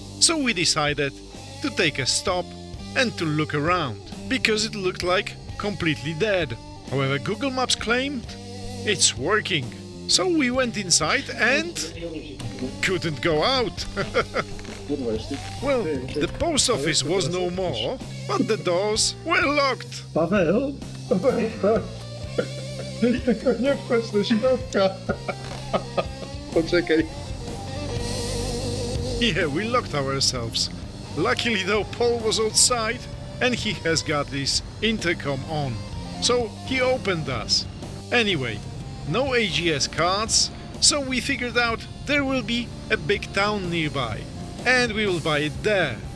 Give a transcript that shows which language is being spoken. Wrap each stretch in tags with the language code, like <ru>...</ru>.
<en>So we decided to take a stop and to look around, because it looked like completely dead. However, Google Maps claimed it's working. So we went inside and couldn't go out. Well, the post office was no more, but the doors were locked.</en> <pl>Paweł? Tylko nie wchodź do środka. Poczekaj.</pl> <en>Yeah, we locked ourselves. Luckily though, Paul was outside and he has got his intercom on. So he opened us. Anyway, no AGS cards, so we figured out there will be a big town nearby and we will buy it there.</en>